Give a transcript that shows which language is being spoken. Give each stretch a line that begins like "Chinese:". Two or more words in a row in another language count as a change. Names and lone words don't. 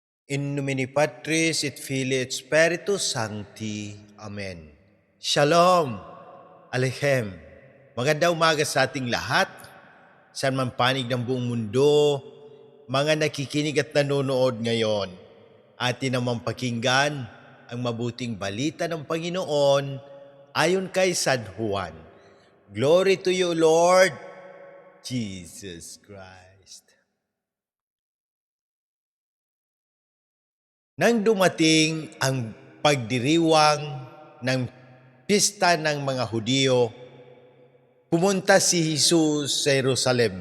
Latin: In nomine Patris et Filii et Spiritus Sancti.
Hebrew: Amen. Shalom. Aleichem.
Filipino: Magandang umaga sa ating lahat. Saan man panig ng buong mundo, mga nakikinig at nanonood ngayon, atin naman pakinggan ang mabuting balita ng Panginoon ayon kay San Juan.
English: Glory to you, Lord Jesus Christ.
Filipino: Nang dumating ang pagdiriwang ng pista ng mga Hudyo, pumunta si Jesus sa Jerusalem.